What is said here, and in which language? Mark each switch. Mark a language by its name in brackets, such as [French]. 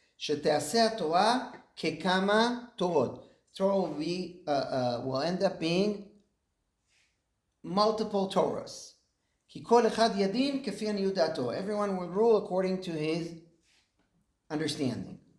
[Hebrew] שתעשה התורה ככמה תורות. [English] Torah will end up being multiple Torahs. [Hebrew] כי כל אחד ידין כפי עניות דעתו. [English] Everyone will rule according to his understanding.